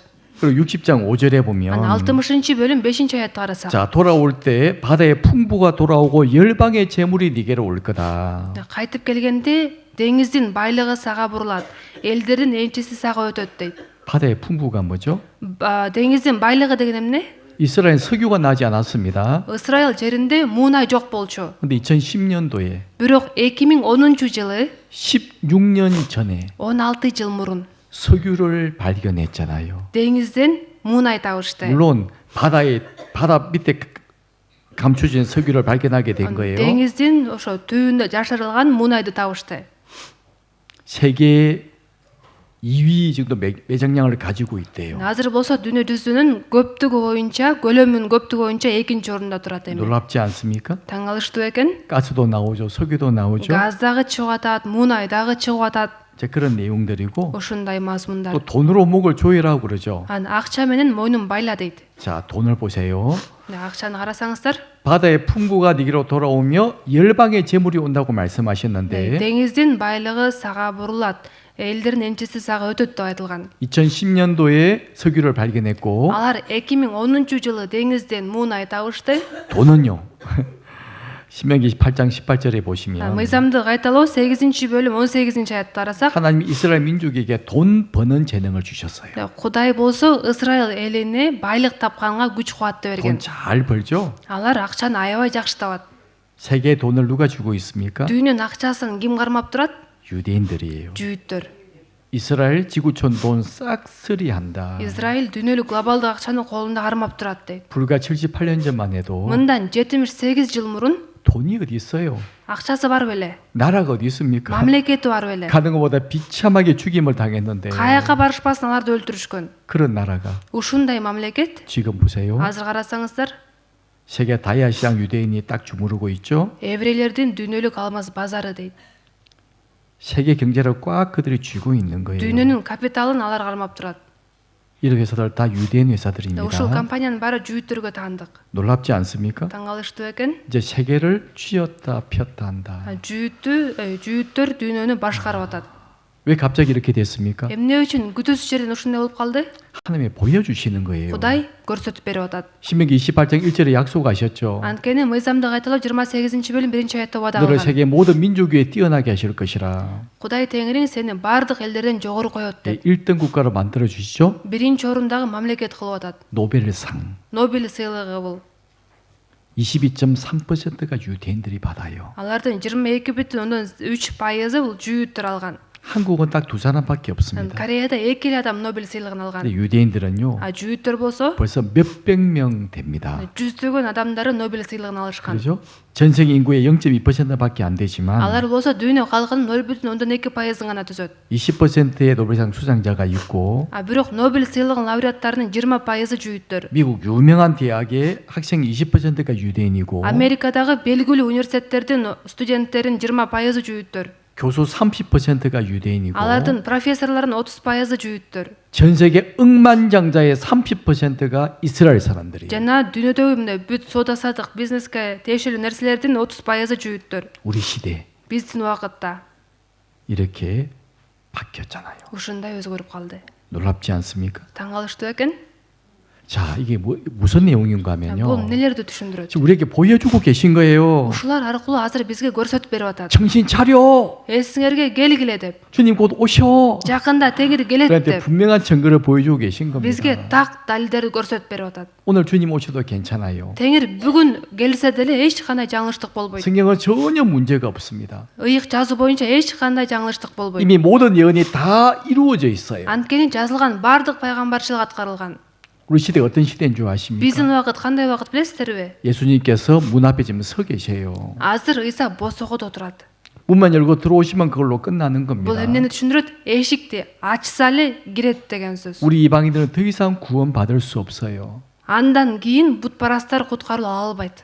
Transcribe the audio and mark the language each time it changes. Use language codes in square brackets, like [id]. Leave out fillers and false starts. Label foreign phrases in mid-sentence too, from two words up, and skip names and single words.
[ko] 그리고 60장 5절에 보면 [ky] Анан 60-бөлүм 5-аятты карасак. [ko] 자, 돌아올 때 바다의 풍부가 돌아오고 열방의 재물이 네게로 올 거다. [ky] Кайтып келгенде деңиздин байлыгы сага бурулат, элдердин энчиси сага өтөт дейт. [ko] 바다의 풍부가 뭐죠? [ky] Деңиздин байлыгы деген эмне? [ko] 이스라엘 석유가 나지 않았습니다. [ky] Исраил жеринде муунай жок болчу. [ko] 근데 2010년도에 [ky] Бирок 2010-жылы [ko] 16년 전에 [ky] 16 жыл мурун [ko] 석유를 발견했잖아요. [ky] деңизден муунай табышты. [ko] 물론 바다 밑에 감춰진 석유를 발견하게 된 거예요. [ky] Деңиздин ошо түбүндө жашырылган муунайды табышты. [ko] 세계 2위 정도 매장량을 가지고 있대요. [ky] Азыр болсо дүйнө жүзүнүн көптүгү боюнча, көлөмүнүн көптүгү боюнча экинчи орунда турат эми. [ko] 놀랍지 않습니까? [ky] Таң алыштуу экен. [ko] 가스도 나오죠. 석유도 나오죠. [ky] Газ дагы чыгып атат, муунай дагы чыгып атат. [ko] 자, 그런 내용들이고 [ky] Ушундай мазмундар. [ko] 또 돈으로 목을 조이라고 그러죠. [ky] акча менен мойнун байла дейт. [ko] 자, 돈을 보세요. [ky] акчаны карасаңыздар, [ko] 바다의 풍부가 네게로 돌아오며 열방의 재물이 온다고 말씀하셨는데 [ky] деңиздин байлыгы сага бурулат, элдердин энчиси сага өтөт деп айтылган. [ko] 2010년도에 석유를 발견했고 [ky] Алар 2010-жылы деңизден муунай табышты. [ko] 돈은요. 신명기 8장 18절에 보시면 [ky] Мыйзамды кайталоо 8-бөлүм 18-аятты карасак, [ko] 하나님이 이스라엘 민족에게 돈 버는 재능을 주셨어요. [ky] Кудай болсо Исраил элине байлык тапканга күч кубатты берген. [ko] 돈 잘 벌죠? [ky] Алар акчаны аябай жакшы табат. [ko] 세계 돈을 누가 주고 있습니까? [ky] Дүйнөнүн акчасын ким кармап турат? [ko] 유대인들이에요. [ky] Жүйүттөр. [ko] 이스라엘 지구촌 돈 싹쓸이 한다. [ky] Израиль дүйнөлүк глобалдык акчаны колунда кармап турат дейт. [ko] 불과 78년 전만 해도 [ky] Мындан 78 жыл мурун [ko] 돈이 어디 있어요? [ky] акчасы бар беле? [ko] 나라가 어디 있습니까? [ky] мамлекети бар беле? [ko] 가는 것보다 비참하게 죽임을 당했는데 [ky] Каяка барышпасын аларды өлтүрүшкөн. [ko] 그런 나라가 [ky] Ушундай мамлекет [ko] 지금 보세요. [ky] азыр карасаңыздар, [ko] 세계 다이아 시장 유대인이 딱 주무르고 있죠. [ky] еврейлердин дүйнөлүк алмаз базары дейт. [ko] 세계 경제를 꽉 그들이 쥐고 있는 거예요. [ky] Дүйнөнүн капиталын алар кармап турат. [ko] 이런 회사들 다 유대인 [ky] ушул [ko] 회사들입니다. [ky] компаниянын баары жүйүттөргө таандык. [ko] 놀랍지 않습니까? [ky] Таң калыштуу экен. [ko] 이제 세계를 쥐었다 폈다 한다. [ky] Жүйүттөр дүйнөнү башкарып атат. [ko] 왜 갑자기 이렇게 됐습니까? [ky] Эмне үчүн күтүүсүз жерден ушундай болуп калды? [ko] 하나님이 보여주시는 거예요. [ky] Кудай көрсөтүп берип атат. [ko] 신명기 28장 1절에 약속하셨죠. [ky] Анткени мыйзамды кайталоо 28-бөлүм 1-аятта убада [ko] 너를 [ky] кылган. [ko] 세계 모든 민족 위에 뛰어나게 하실 것이라. [ky] Кудай Теңириң сени бардык элдерден жогору коет деп. [ko] 1등 국가로 만들어 주시죠. [ky] Биринчи орундагы мамлекет кылып атат. [ko] 노벨상. [ky] Нобель сыйлыгы бул. [ko] 22.3%가 유대인들이 받아요. [ky] Алардын 22,3% бул жүйүттөр алган. [ko] 한국은 딱 두 사람밖에 없습니다. [ky] Кореяда 2 адам Нобель сыйлыгын алган. [ko] 근데 유대인들은요. [ky] А жүйүттөр болсо [ko] 벌써 몇백 명 됩니다. [ky] жүздөгөн адамдары Нобель сыйлыгын алышкан. [ko] 그렇죠? 전 세계 인구의 0.2%밖에 안 되지만 [ky] Алар болсо дүйнө калкынын 0,2%ын гана түзөт. [ko] 20%의 노벨상 수상자가 있고 [ky] А бирок Нобель сыйлыгынын лауреаттарынын 20% жүйүттөр. [ko] 미국 유명한 대학의 학생 20%가 유대인이고 [ky] Америкадагы белгилүү университеттердин студенттеринин 20% жүйүттөр. [ko] 교수 30%가 유대인이고 [ky] Алардын профессорлорунун 30% жүйүттөр. [ko] 전 세계 억만장자의 30%가 이스라엘 사람들이에요. [ky] Жана дүйнөдөгү мына бүт соода сатык бизнеске тиешелүү нерселердин 30% жүйүттөр. [ko] 우리 시대 [ky] Биздин убакытта [ko] 이렇게 바뀌었잖아요. [ky] ушундай өзгөрүп калды. [ko] 놀랍지 않습니까? [ky] Таң калыштуу экен. [ko] 자, 이게 무슨 내용인가 [ky] Бул [ko] 하면요. [ky] нелерди түшүндүрөт? [ko] 지금 우리에게 보여주고 계신 거예요. [ky] Ушулар аркылуу азыр бизге көрсөтүп берип атат. [ko] 정신 차려. [ky] Эсиңерге келгиле деп. [ko] 주님 곧 오셔. [ky] Жакында Теңир келет [ko] 우리한테 [ky] деп. [ko] 분명한 증거를 보여주고 계신 겁니다. [ky] Бизге так далилдерди көрсөтүп берип атат. [ko] 오늘 주님 오셔도 괜찮아요. [ky] Теңир бүгүн келсе деле эч кандай жаңылыштык болбойт. [ko] 성경은 전혀 문제가 없습니다. [ky] Ыйык жазуу боюнча эч кандай жаңылыштык болбойт. [ko] 이미 모든 예언이 다 이루어져 있어요. [ky] Анткени жазылган бардык пайгамбарчылык аткарылган. [ko] 우리 시대 어떤 시대인 줄 아십니까? [ky] Биздин убакыт кандай убакыт билесиздерби? [ko] 예수님께서 문 앞에 지금 서 계세요. [ky] Азыр Ыйса босогодо отурат. [ko] 문만 열고 들어오시면 그걸로 끝나는 [ky] Бул [ko] 겁니다. [ky] эмнени түшүндүрөт? Эшикти ачса эле кирет деген сөз. [ko] 우리 이방인들은 더 이상 구원받을 수 없어요. [ky] Андан кийин бутпарастар куткарыла албайт.